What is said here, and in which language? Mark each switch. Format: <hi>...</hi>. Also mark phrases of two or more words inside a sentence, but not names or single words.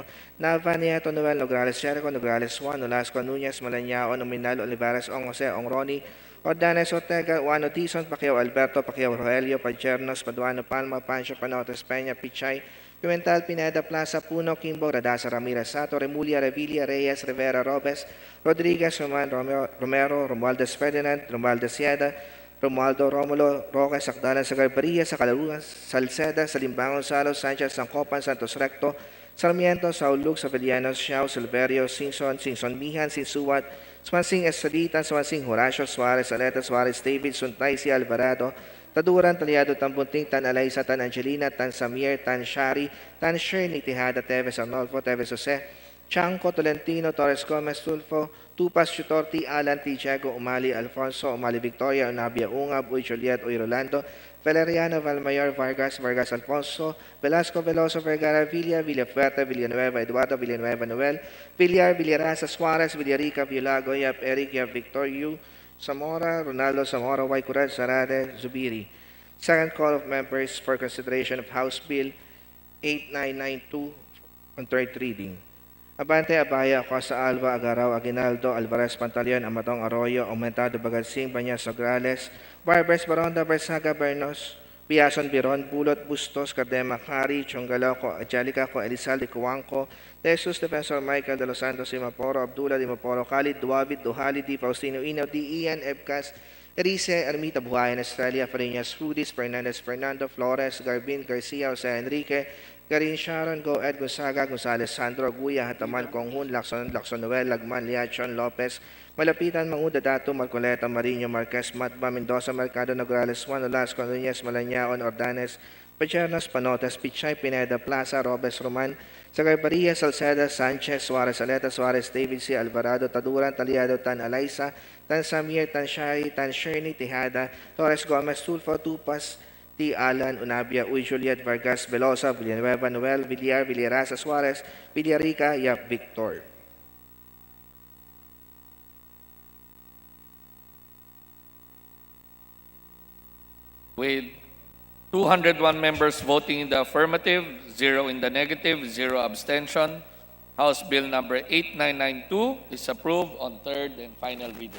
<en>Nava, Nieto, Noel, Nograles, Jericho, Nograles, Juan, Nolasco, Nunez, Malañao, Nominal, Olivares, Ong Jose, Ong Roni, Ordanes, Ortega, Juano Tison, Pacquiao, Alberto, Pacquiao, Rogelio, Pachernos, Paduano, Palma, Pancho, Panotes, Peña, Pichay, Pimental, Pineda, Plaza, Puno, Kimbo, Radasa, Ramirez, Sato, Remulia, Revilla, Reyes, Rivera, Robes, Rodriguez, Romero, Romualdez Ferdinand, Romualdez Sieda, Romualdo Romulo Roque Sakdalan sa Garbaria, sa Calaruan, Salceda, sa Limbangon, Salos, Sanchez, Sangkopan, Santos Recto, Sarmiento, Saulug, Savellanos, Xiao, Silverio, Singson, Singson Mihan, Sinsuat, Swansing Estrelita, Swansing Horacio, Suarez, Aleta, Suarez, David, Suntay, si Alvarado, Taduran, Taliado, Tambunting, Tan Alaysa, Tan Angelina, Tan Samir, Tan Shari, Tan Shirley, Tejada, Teves Arnolfo, Teves Jose, Chanco, Tolentino, Torres Gomez, Tulfo, Tupas, Chutorti, Alan, T. Diego, Umali, Alfonso, Umali Victoria, Unabia Ungab, Uy Juliet, Uy Rolando, Valeriano, Valmayor, Vargas, Vargas Alfonso, Velasco, Veloso, Vergara, Villa, Villafuerte, Villanueva, Eduardo, Villanueva, Noel, Villar, Villarasa, Suarez, Villarica, Villago, Yap, Eric, Yap, Victorio, Zamora, Ronaldo, Zamora, Waikurat, Sarade, Zubiri. Second call of members for consideration of House Bill 8992 on third reading. Abante, Abaya, Costa Alba, Agaraw, Aguinaldo, Alvarez, Pantaleon, Amatong Arroyo, Aumentado, Bagansing, Banyas, Nograles, Barbers, Baronda, Bersaga, Bernos, Biason, Biron, Bulot, Bustos, Cardema, Cari, Chongalaco, Angelica, Elizalde, Cuanco, Jesus, Defensor Michael de los Santos, Imaporo, Abdullah, Imaporo, Khalid, Duwabit, Duhali, Di Faustino, Ino, Di Ian, Ebcas, Erice, Ermita, Buhayan, Estrella, Farinas, Rudis, Fernandez, Fernando, Flores, Garbin, Garcia, Jose Enrique, Garin Sharon, Go Ed Gonzaga, Gonzales, Sandro, Guya, Hataman, Konghun, Lacson, Noel, Lagman, Liachon, Lopez, Malapitan, Manguda, Dato, Marcoleta, Marino, Marquez, Matba, Mendoza, Mercado, Nograles, Juan, Olasco, Nunez, Malañaon, Ordanes, Pachernos, Panotes, Pichay, Pineda, Plaza, Robes, Roman, Sagarbaria, Salceda, Sanchez, Suarez, Aleta, Suarez, David C. Alvarado, Taduran, Taliado, Tan Alaysa, Tan Samir, Tan Shari, Tan Shirley, Tejada, Torres Gomez, Tulfo, Tupas, T. Alan, Unabia, Uy Juliet, Vargas, Velosa, Villanueva, Noel, Villar, Villarasa, Suarez, Villarica, Yap, Victor. With 201 members voting in the affirmative, 0 in the negative, 0 abstention, House Bill number 8992 is approved on third and final reading.</en>